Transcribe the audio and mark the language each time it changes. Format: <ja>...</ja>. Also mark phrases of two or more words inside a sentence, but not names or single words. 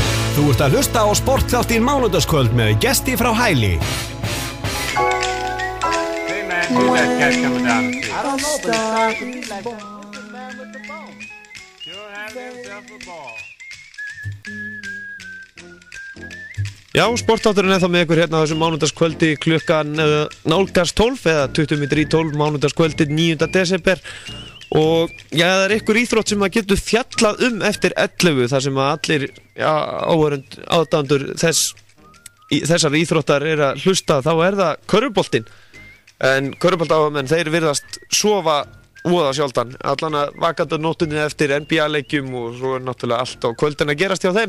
<is>Þú ert að hlusta á sportþáttinn Mánudagskvöld með gesti frá Hæli.</is> <en>Hey man, who's that cat coming down the street? I don't know, but he's like the man with the bone. Sure has himself a ball.</en> <is>Já, sportátturinn þá með ykkur hérna á þessum mánudagskvöldi klukkan nálgast 12 eða 20 mínútur í 12 mánudagskvöldi 9. desember og já, það ykkur íþrótt sem að getur fjallað eftir 11 þar sem að allir aðdáendur þessar íþróttar að hlusta þá það körfuboltinn en körfuboltaáhugamenn þeir virðast sofa voða sjálfdan allan að vakandi nóttunni eftir NBA-leikjum og svo náttúrulega allt á kvöldin að gerast hjá þeim.</is>